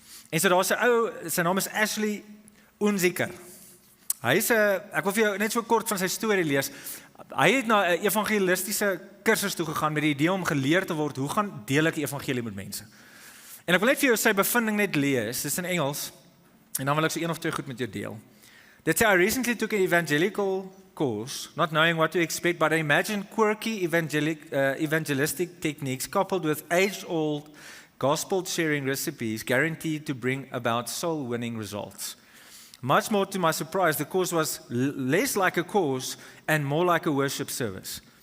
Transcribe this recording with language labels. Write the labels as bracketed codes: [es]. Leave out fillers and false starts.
[af] En so daar's 'n ou, sy naam is Ashley Unziker. Ek wil vir jou net so kort van sy storie lees. Hy het na 'n evangelistiese kursus toe gegaan met die idee om geleer te word hoe gaan deel ek die evangelie met mense. En ek wil net vir jou sy bevinding net lees. Dit is in Engels. En dan wil ek so 1 of 2 goed met jou deel. Dit sê, [en] I recently took an evangelical course, not knowing what to expect, but I imagined quirky evangelistic techniques coupled with age-old gospel-sharing recipes guaranteed to bring about soul-winning results. Much more to my surprise, the course was less like a course and more like a worship service.